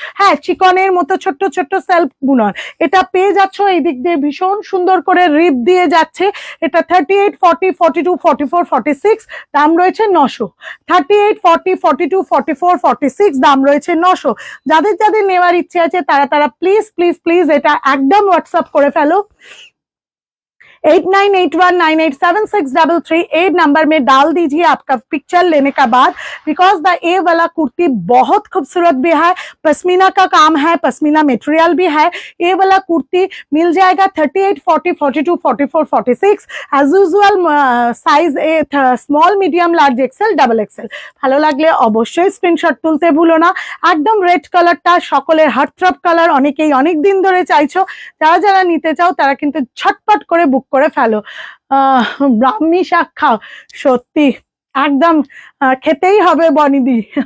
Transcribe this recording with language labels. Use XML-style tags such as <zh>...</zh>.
<bn>হ্যাঁ, চিকনের মতো ছোট্ট ছোট্ট সেলফ বুনন। এটা পেয়ে যাচ্ছ এই দিক দিয়ে ভীষণ সুন্দর করে রিপ দিয়ে যাচ্ছে। এটা 38, 40, 42, 44, 46 দাম রয়েছে 900। 38, 40, 42, 44, 46 দাম রয়েছে 900। যাদের যাদের নেওয়ার ইচ্ছে আছে তারা প্লিজ প্লিজ প্লিজ এটা একদম হোয়াটসঅ্যাপ করে ফেলো।</bn> <hi>8981987633 नंबर में डाल दीजिए आपका पिक्चर लेने का बाद, बिकॉज द ये वाला कुर्ती बहुत खूबसूरत भी है, पश्मीना का काम है, पश्मीना मटेरियल भी है। ये वाला कुर्ती मिल जाएगा 38, 40, 42, 44, 46</hi> <en>As usual size small medium large XL double XL.</en> <bn>ভালো লাগলে অবশ্যই স্ক্রিনশট তুলতে ভুলো না। একদম রেড কালারটা সকলের হার্টথ্রব কালার, অনেকেই অনেক দিন ধরে চাইছো। যারা যারা নিতে চাও তারা কিন্তু ছটপট করে বুক করে ফেলো। ব্রাহ্মী শাক খাও, সত্যি একদম খেতেই হবে বনিদি।</bn>